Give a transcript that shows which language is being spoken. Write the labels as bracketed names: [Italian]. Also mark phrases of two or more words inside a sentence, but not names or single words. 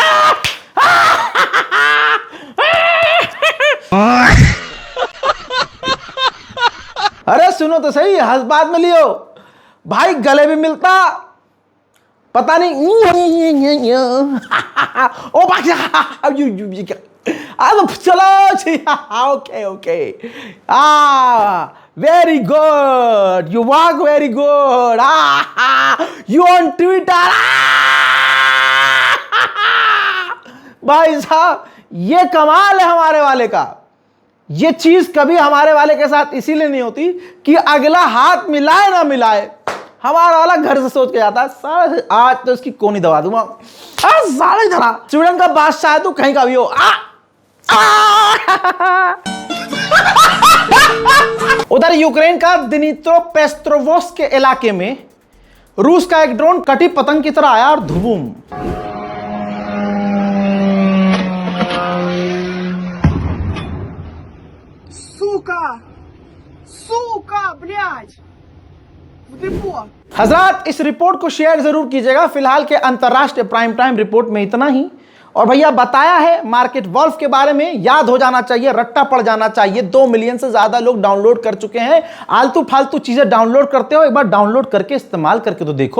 [Hindi] अरे सुनो तो सही, हंस बाद में लियो भाई, गले भी मिलता, पता नहीं ओ भाई चलो [English] okay okay, very good, you walk very good, you on Twitter. [Hindi] भाई साहब ये कमाल है हमारे वाले का, ये चीज कभी हमारे वाले के साथ इसीलिए नहीं होती कि अगला हाथ मिलाए ना मिलाए, हमारा वाला घर से सोच के जाता है साले आज तो इसकी कोनी दबा दूंगा, साले धरा स्वीडन का बादशाह है तू कहीं का भी हो, उधर यूक्रेन का दिनित्रोपेस्ट्रोवोस्क के इलाके में रूस का एक ड्रोन कटी पतंग की तरह आया और धुबूम। [Russian] Сука, блядь! В депо! [Hindi] हजरात, इस रिपोर्ट को शेयर जरूर कीजिएगा। फिलहाल के अंतरराष्ट्रीय [English] prime time [Hindi] रिपोर्ट में इतना ही। और भैया बताया है मार्केट वॉल्फ के बारे में, याद हो जाना चाहिए, रट्टा पड़ जाना चाहिए। 2 मिलियन से ज्यादा लोग डाउनलोड कर चुके हैं। आलतू फालतू चीजें डाउनलोड करते हो, एक बार डाउनलोड करके इस्तेमाल करके तो देखो।